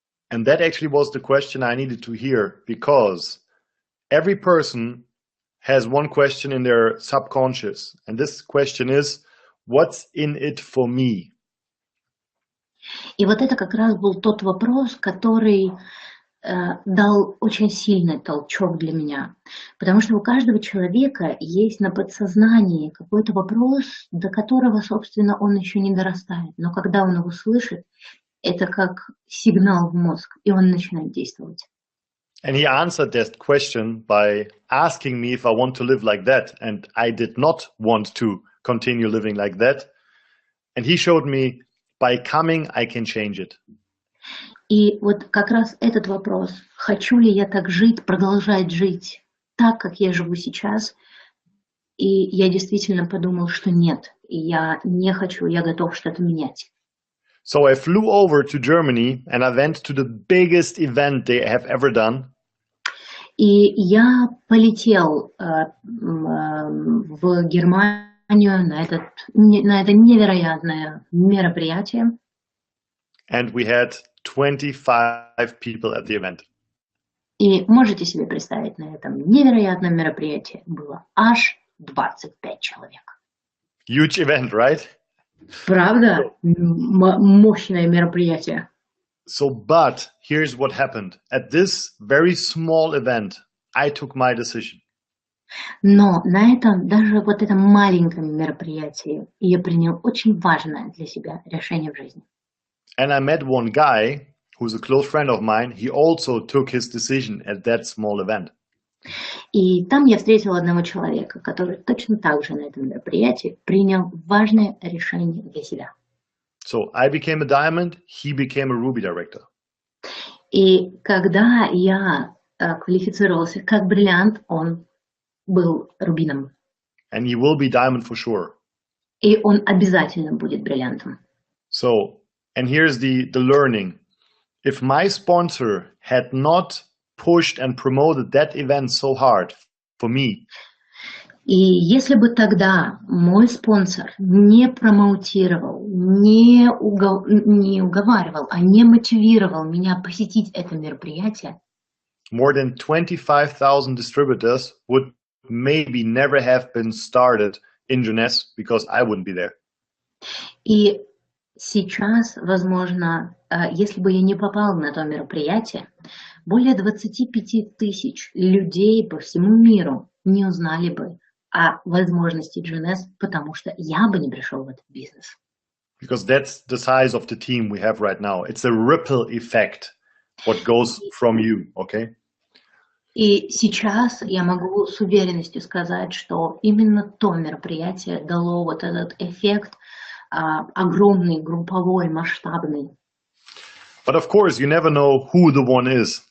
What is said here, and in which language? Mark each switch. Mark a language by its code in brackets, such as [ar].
[en] And that actually was the question I needed to hear, because every person has one question in their subconscious. And this question is, what's in it for me? [ru] И вот это как раз был тот вопрос, который дал очень сильный толчок для меня. Потому что у каждого человека есть на подсознании какой-то вопрос, до которого, собственно, он еще не дорастает. Но когда он его слышит, это как сигнал в мозг, и он начинает действовать. [en] And he answered that question by asking me if I want to live like that. And I did not want to continue living like that. And he showed me, by coming, I can change it. [ru] И вот как раз этот вопрос, хочу ли я так жить, продолжать жить так, как я живу сейчас, и я действительно подумал, что нет, я не хочу, я готов что-то менять. [en] So I flew over to Germany and I went to the biggest event they have ever done. [ru] И я полетел в Германию на это невероятное мероприятие. [en] And we had 25 people at the event. [ru] И можете себе представить, на этом невероятном мероприятии было аж 25 человек. [en] Huge event, right? [ru] Правда? Мощное мероприятие. [en] So, but here's what happened. At this very small event, I took my decision. [ru] Но на этом, даже вот этом маленьком мероприятии, я принял очень важное для себя решение в жизни. [en] And I met one guy who's a close friend of mine. He also took his decision at that small event. [ru] И там я встретил одного человека, который точно так же на этом мероприятии принял важное решение для себя. [en] So I became a diamond, he became a ruby director. [ru] И когда я квалифицировался как бриллиант, он был рубином. [en] And he will be diamond for sure. [ru] И он обязательно будет бриллиантом. [en] So, and here's the learning. If my sponsor had not pushed and promoted that event so hard for me, [ru] и если бы тогда мой спонсор не промоутировал, не уговаривал, а не мотивировал меня посетить это мероприятие, [en] more than 25,000 distributors would maybe never have been started in Jeunesse because I wouldn't be there. [ru] И сейчас, возможно, если бы я не попал на то мероприятие, более 25 тысяч людей по всему миру не узнали бы о возможности Jeunesse, потому что я бы не пришел в этот бизнес. [en] Because that's the size of the team we have right now. It's a ripple effect, what goes from you, okay? [ru] И сейчас я могу с уверенностью сказать, что именно то мероприятие дало вот этот эффект огромный, групповой, масштабный. [en] But of course, you never know who the one is.